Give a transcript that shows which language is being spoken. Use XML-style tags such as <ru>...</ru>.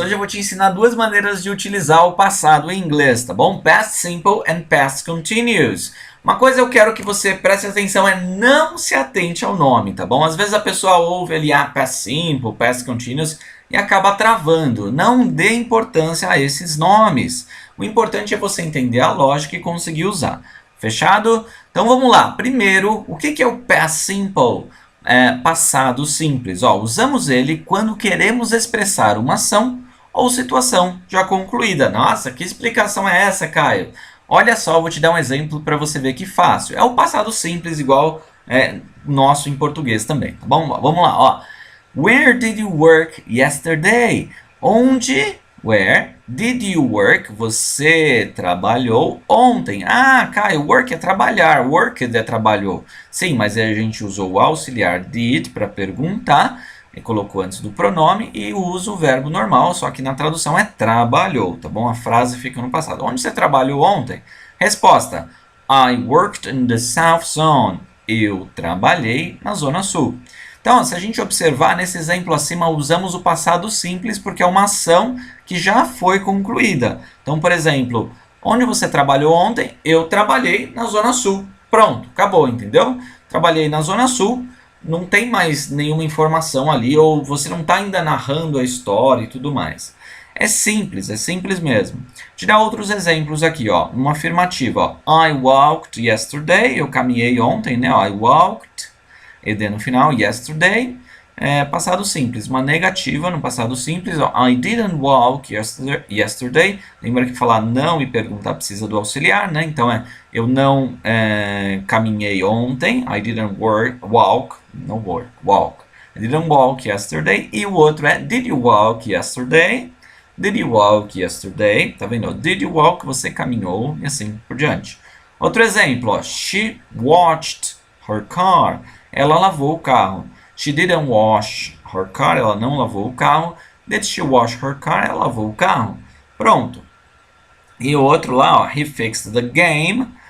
<pt>Hoje eu vou te ensinar duas maneiras de utilizar o passado em inglês, tá bom?</pt> <en>Past Simple and Past Continuous.</en> <pt>Uma coisa eu quero que você preste atenção é não se atente ao nome, tá bom? Às vezes a pessoa ouve ali, Past Simple, Past Continuous e acaba travando. Não dê importância a esses nomes. O importante é você entender a lógica e conseguir usar. Fechado? Então vamos lá. Primeiro, o que é o Past Simple? Passado simples. Usamos ele quando queremos expressar uma ação ou situação já concluída. Nossa, que explicação é essa, Caio? Olha só, vou te dar um exemplo para você ver que fácil. É o passado simples igual nosso em português também, tá bom? Vamos lá, ó.</pt> <en>Where did you work yesterday? Where did you work?</en> <pt>Você trabalhou ontem. Ah, Caio, work é trabalhar. Worked é trabalhou. Sim, mas a gente usou o auxiliar did para perguntar, e colocou antes do pronome e usa o verbo normal, só que na tradução é trabalhou, tá bom? A frase fica no passado. Onde você trabalhou ontem? Resposta:</pt> <en>I worked in the South Zone.</en> <pt>Eu trabalhei na Zona Sul. Então, se a gente observar, nesse exemplo acima, usamos o passado simples porque é uma ação que já foi concluída. Então, por exemplo, onde você trabalhou ontem? Eu trabalhei na Zona Sul. Pronto, acabou, entendeu? Trabalhei na Zona Sul, não tem mais nenhuma informação ali, ou você não está ainda narrando a história e tudo mais. É simples mesmo. Vou te dar outros exemplos aqui, ó. Uma afirmativa, ó.</pt> <en>I walked yesterday,</en> <pt>eu caminhei ontem, né? Ó,</pt> <en>I walked.</en> <pt>ED no final, yesterday, passado simples. Uma negativa no passado simples, ó,</pt> <en>I didn't walk yesterday.</en> <pt>Lembra que falar não e perguntar precisa do auxiliar, né? Então eu não caminhei ontem.</pt> <en>I didn't walk. I didn't walk yesterday. E o outro é did you walk yesterday? Did you walk yesterday?</en> <pt>Tá vendo?</pt> <en>Did you walk?</en> <pt>Você caminhou e assim por diante. Outro exemplo, ó,</pt> <en>she watched her car.</en> <pt>Ela lavou o carro.</pt> <en>She didn't wash her car.</en> <pt>Ela não lavou o carro.</pt> <en>Did she wash her car?</en> <pt>Ela lavou o carro. Pronto. E o outro lá, ó,</pt> <en>he fixed the game.</en>